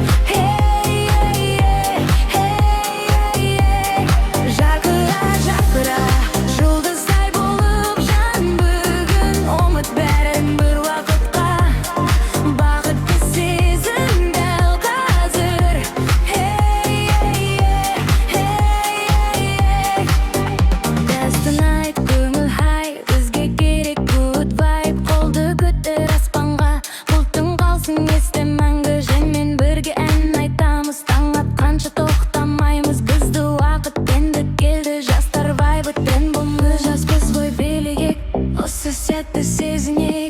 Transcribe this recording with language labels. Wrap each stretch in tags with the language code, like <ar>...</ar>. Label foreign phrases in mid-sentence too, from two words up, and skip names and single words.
<kk>Жарқыра, жарқыра, жұлдыздай болып жан бүгін. Ұмыт бәрін бір уақытқа, бақытты сезім дәл қазір.</kk> <en>Dance tonight,</en> <kk>көңіл хай, бізге керек</kk> <en>good vibe.</en> <kk>Қолды көтер аспанға, бұлттың қалсын есте мәңгі. Женмен бірге ән айтамыз, таң атқанша тоқтамаймыз. Бізді уақыт енді келді, жастар вайбы тренд болмыз. Жаспыз ғой билейік, осы сәтті сезінейік.</kk>